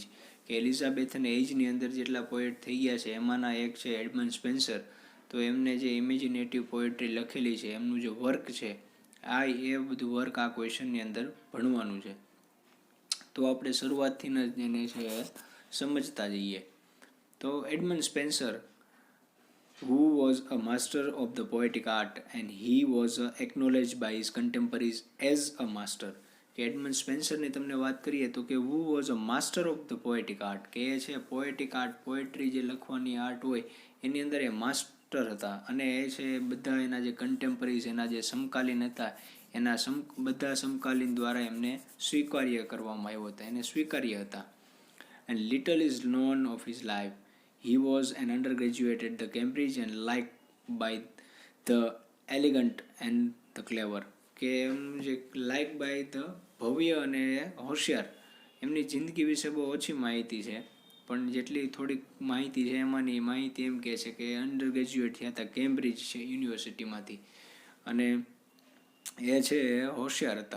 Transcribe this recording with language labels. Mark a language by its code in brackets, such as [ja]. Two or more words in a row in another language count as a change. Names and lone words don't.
[gu] કે [en] Elizabethan ageની [gu] અંદર જેટલા પોએટ થઈ ગયા છે એમાંના એક છે એડમંડ સ્પેન્સર. તો એમને જે [en] imaginative poetry [gu] લખેલી છે, એમનું જે વર્ક છે, એ બધું વર્ક આ ક્વેશ્ચનની અંદર ભણવાનું છે. તો આપણે શરૂઆતથી જ એને છે સમજતા જઈએ. [en] તો એડમંડ સ્પેન્સર who was a master of the poetic art and he was acknowledged by his contemporaries as a master. [gu] કે એડમંડ સ્પેન્સરની તમને વાત કરીએ તો કે [en] who was a master of the poetic art, [gu] કે એ છે [en] poetic art, [gu] પોએટ્રી જે લખવાની આર્ટ હોય એની અંદર એ માસ્ટર હતા. અને એ છે બધા એના જે કન્ટેમ્પરરીઝ, એના જે સમકાલીન હતા, એના બધા સમકાલીન દ્વારા એમને સ્વીકાર્ય કરવામાં આવ્યો હતા, એને સ્વીકાર્ય હતા. [en] And little is known of his life. He was an undergraduate at the Cambridge and liked by the elegant and the clever. [gu] કે એમ જે [en] like by the [gu] ભવ્ય અને હોશિયાર. એમની જિંદગી વિશે બહુ ઓછી માહિતી છે, પણ જેટલી થોડીક માહિતી છે એમાંની માહિતી એમ કહે છે કે [en] under graduate [gu] થયા હતા કેમ્બ્રિજ છે યુનિવર્સિટીમાંથી, અને એ છે હોશિયાર હતા.